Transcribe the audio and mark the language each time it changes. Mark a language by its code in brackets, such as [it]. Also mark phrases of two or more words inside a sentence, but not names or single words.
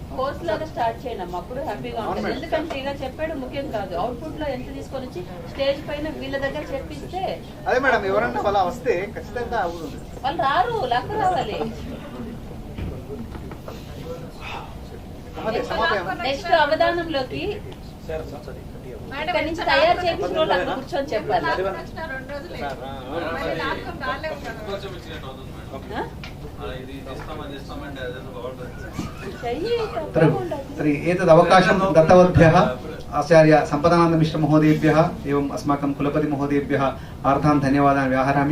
[te] కోర్స్ లాగా స్టార్ట్ చేయండి అమ్మ, అప్పుడు హ్యాపీగా ఉంటుంది. ఎందుకంటే ఇలా చెప్పాడు ముఖ్యం కాదు, అవుట్పుట్ లో ఎంత తీసుకొని వచ్చి స్టేజ్ పైన వీళ్ళ దగ్గర చెప్పిస్తే. అదే మేడం, ఎవరన్నా అలా వస్తే ఖచ్చితంగా అవుతుంది. వాళ్ళు రారు, లెక్క రావాలి. నెక్స్ట్ అవధానంలోకి ఇక్కడ నుంచి తయారు చేయించిన వాళ్ళు అక్కడ కూర్చొని చెప్పాలి. [sa] तर्हि एतद् अवकाशं दत्तवद्भ्यः आचार्य सम्पदानन्दमिश्रमहोदयेभ्यः एवम् अस्माकं कुलपतिमहोदयेभ्यः आर्द्रान् धन्यवादान् व्याहरामि।